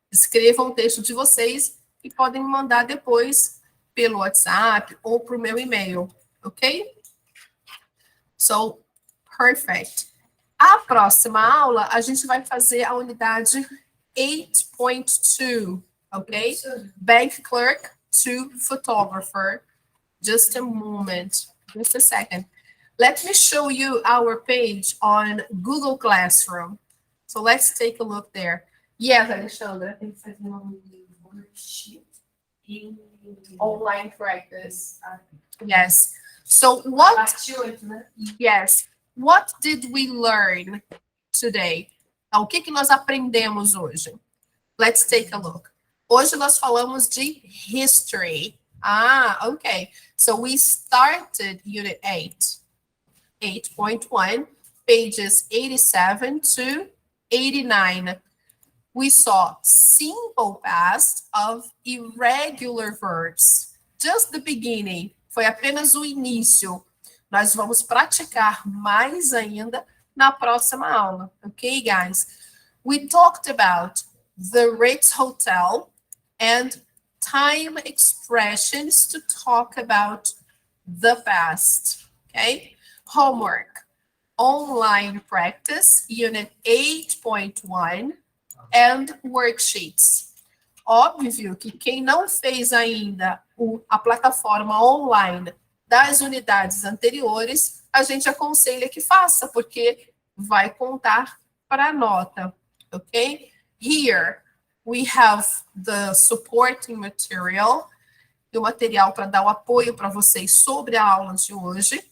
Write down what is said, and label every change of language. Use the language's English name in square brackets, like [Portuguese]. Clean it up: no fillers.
[Portuguese] Escrevam o texto de vocês e podem me mandar depois pelo WhatsApp ou por meu e-mail, ok? [English] So, perfect. [Portuguese] A próxima aula, a gente vai fazer a unidade 8.2, ok? [English] Bank clerk to photographer. Just a moment, just a second. Let me show you our page on Google Classroom. So let's take a look there. Yes, Alexandra. [Portuguese] Tem que fazer um worksheet e [English] Online practice. Yes. So what? [Portuguese] parte 8, né? [English] Yes. What did we learn today? [Portuguese] Então, o que nós aprendemos hoje? [English] Let's take a look. [Portuguese] Hoje nós falamos de history. [English] Okay. So we started Unit 8.1, pages 87 to 89. We saw simple past of irregular verbs. Just the beginning. [Portuguese] Foi apenas o início. Nós vamos praticar mais ainda na próxima aula. [English] Okay, guys? We talked about the Ritz Hotel and time expressions to talk about the past. Okay? Homework. Online practice, Unit 8.1 and worksheets. [Portuguese] Óbvio que quem não fez ainda a plataforma online das unidades anteriores, a gente aconselha que faça, porque vai contar para a nota, ok? [English] Here, we have the supporting material, [Portuguese] e o material para dar o apoio para vocês sobre a aula de hoje.